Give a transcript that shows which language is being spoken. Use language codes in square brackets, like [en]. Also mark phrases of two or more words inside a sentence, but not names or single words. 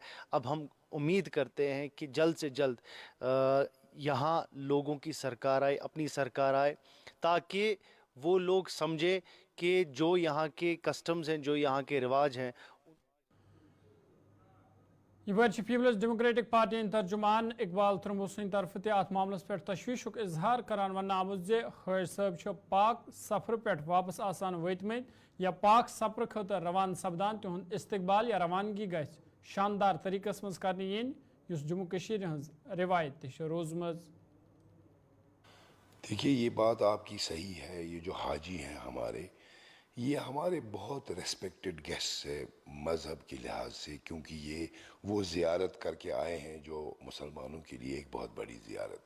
[ur] اب ہم امید کرتے ہیں کہ جلد سے جلد یہاں لوگوں کی سرکار آئے, اپنی سرکار آئے, تاکہ وہ لوگ سمجھے کہ جو یہاں کے کسٹمز ہیں, جو یہاں کے رواج ہیں. [ks] یہ پیپلز ڈیموکریٹک پارٹی ترجمان اقبال ترمبو سند طرف تہ ات معاملس پہ تشویشک اظہار کران ون آمت زِ حٲج صٲب پاک سفر پہ واپس آسان وٲتمٕتۍ یا پاک سفر خاطر روان سپدان تہند استقبال یا روانگی گژھِ شاندار طریقس مز کرنہٕ یِنۍ یُس جموں کشیر ہنز روایت تہ روزمٕژ. [ur] دیکھیے یہ بات آپ کی صحیح ہے. یہ جو حاجی ہیں ہمارے, یہ ہمارے بہت [en] respected guest [ur] ہے مذہب کے لحاظ سے, کیونکہ یہ وہ زیارت کر کے آئے ہیں جو مسلمانوں کے لیے ایک بہت بڑی زیارت ہے.